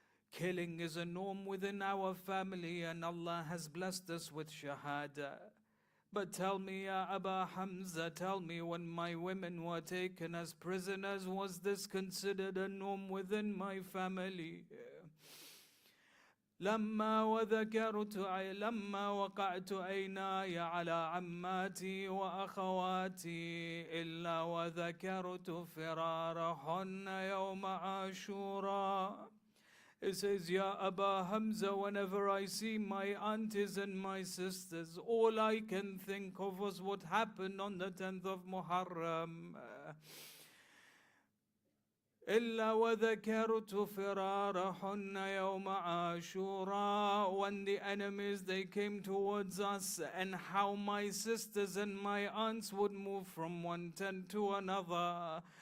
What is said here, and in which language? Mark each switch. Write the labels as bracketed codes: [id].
[en] Killing is a norm within our family, and Allah has blessed us with Shahada. But tell me, Ya Aba Hamza, tell me, when my women were taken as prisoners, was this considered a norm within my family? [ar] لما وقعت عيناي على عماتي وأخواتي إلا وذكرت فرارهن يوم عاشوراء. [en] It says, Ya Aba Hamza, whenever I see my aunties and my sisters, all I can think of was what happened on the 10th of Muharram. [ar] إلا وذكرت فرارهن يوم عاشوراء, [en] when the enemies they came towards us, and how my sisters and my aunts would move from one tent to another.